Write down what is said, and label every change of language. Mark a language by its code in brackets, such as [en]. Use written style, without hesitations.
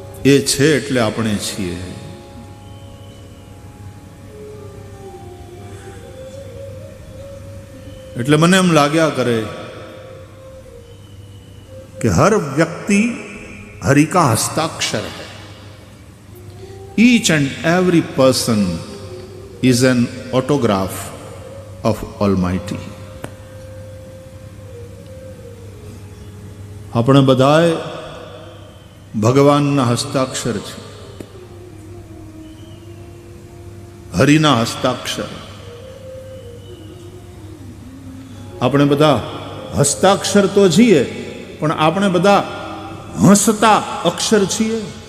[gu] એ છે એટલે આપણે છીએ. એટલે મને એમ લાગ્યા કરે કે [hi] હર વ્યક્તિ હરિ કા હસ્તાક્ષર है. [en] Each and every person is an autograph of Almighty. [gu] આપણે બધાએ ભગવાનના હસ્તાક્ષર છે, હરિના હસ્તાક્ષર. આપણે બધા હસ્તાક્ષર તો છીએ, પણ આપણે બધા હસતા અક્ષર છીએ.